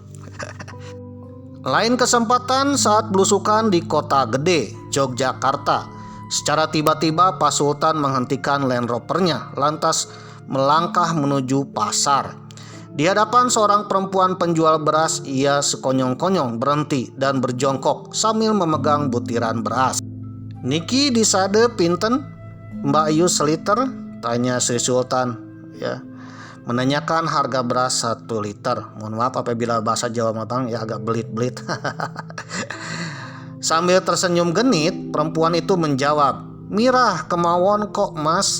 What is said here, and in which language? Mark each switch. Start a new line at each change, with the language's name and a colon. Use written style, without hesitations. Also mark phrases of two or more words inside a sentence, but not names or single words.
Indonesian: Lain kesempatan saat belusukan di Kota Gede, Yogyakarta. Secara tiba-tiba Pak Sultan menghentikan Land Rovernya, lantas melangkah menuju pasar. Di hadapan seorang perempuan penjual beras, ia sekonyong-konyong berhenti dan berjongkok sambil memegang butiran beras.
Javanese: "Niki disade pinten, Mbak Yu seliter?"
Indonesian: tanya Sri Sultan ya, menanyakan harga beras 1 liter. Mohon maaf apabila bahasa Jawa Matang ya agak belit-belit. Sambil tersenyum genit, perempuan itu menjawab,
Javanese: "Mirah kemawon kok mas."